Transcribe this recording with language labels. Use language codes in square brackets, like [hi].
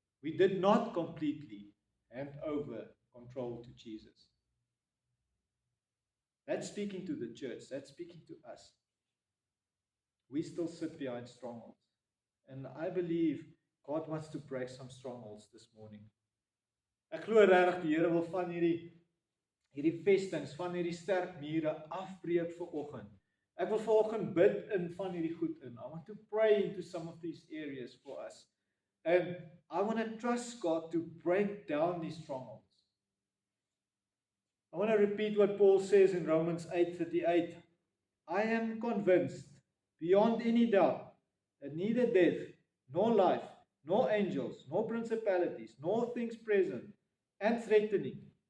[en] We did not completely hand over control to Jesus. That's speaking to the church. That's speaking to us. We still sit behind strongholds. And I believe God wants to break some strongholds this morning. [af] Ek glo regtig die Here wil van hierdie vestings, van hierdie sterk mure afbreek vanoggend. Ek wil vanoggend bid in van hierdie goed in. [en] I want to pray into some of these areas for us. And I want to trust God to break down these strongholds. I want to repeat what Paul says in Romans 8:38. I am convinced, beyond any doubt, that neither death, nor life, nor angels, nor principalities, nor things present and threatening,